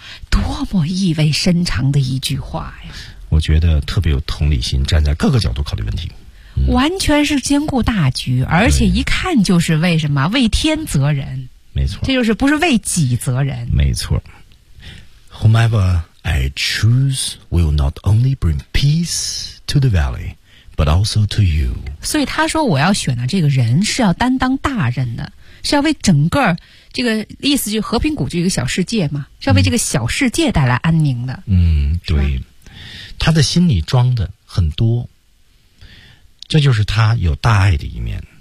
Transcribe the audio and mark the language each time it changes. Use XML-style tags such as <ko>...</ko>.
<zh>多么意味深长的一句话呀。我觉得特别有同理心站在各个角度考虑问题。嗯、完全是兼顾大局而且一看就是为什么为天责人。没错。这就是不是为己责人。没错。</zh> <en>Whomever,I choose will not only bring peace to the valley, but also to you.</en> <zh>所以他说我要选的这个人是要担当大任的，是要为整个这个意思就是和平谷这个小世界嘛，是要为这个小世界带来安宁的。嗯，对，他的心里装的很多，这就是他有大爱的一面。</zh>